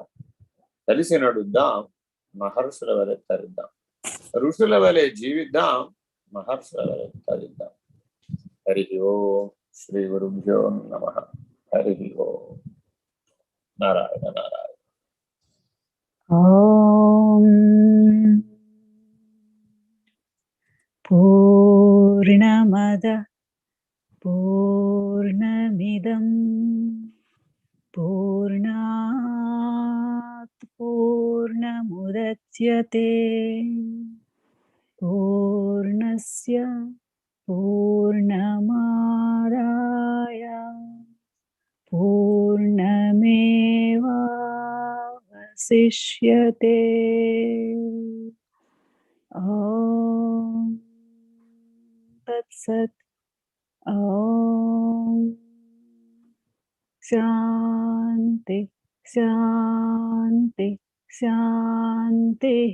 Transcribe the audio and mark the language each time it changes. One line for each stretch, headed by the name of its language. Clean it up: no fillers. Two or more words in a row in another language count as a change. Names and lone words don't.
Telugu: కలిసి నడుద్దాం, మహర్షుల వలె తరిద్దాం. ఋషుల వలె జీవిద్దాం, మహర్షుల వలె తరిద్దాం.
Sanskrit: హరి ఓం. శ్రీ గురుభ్యో నమః. హరి ఓం. నారాయణ నారాయణ. ఓం పూర్ణమద పూర్ణమిదం పూర్ణాత్ పూర్ణముదచ్యతే పూర్ణస్య పూర్ణమాదాయ పూర్ణమేవావశిష్యతే. ఓం తత్సత్. ఓం శాంతి శాంతి శాంతి.